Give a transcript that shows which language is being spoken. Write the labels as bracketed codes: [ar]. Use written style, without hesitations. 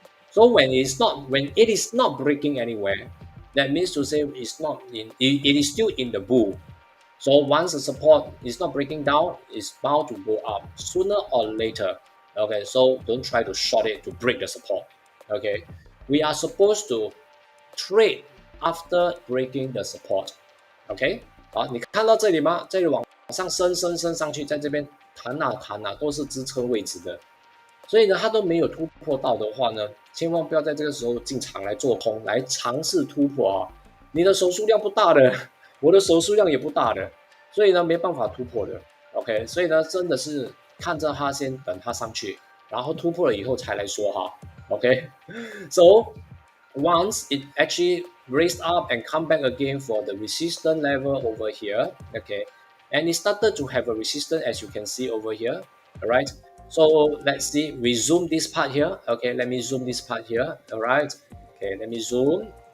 [en] So when it is not breaking anywhere, that means to say it is still in the bull. So once the support is not breaking down, it's bound to go up sooner or later. Okay, so don't try to short it to break the support. Okay, we are supposed to trade after breaking the support. [zh] OK， 好，你看到这里吗？这里往上升上去，在这边弹啊弹啊，都是支撑位置的。所以呢，它都没有突破到的话呢，千万不要在这个时候进场来做空，来尝试突破啊！你的手数量不大的，我的手数量也不大的，所以呢没办法突破的。 OK， 所以呢真的是看着它先等它上去，然后突破了以后才来说哈。 [en] OK，so once it actually raised up and come back again for the resistance level over here, okay, and it started to have a resistance as you can see over here, all right. So let's see, we zoom this part here. Okay, let me zoom this part here. All right. Okay, let me zoom.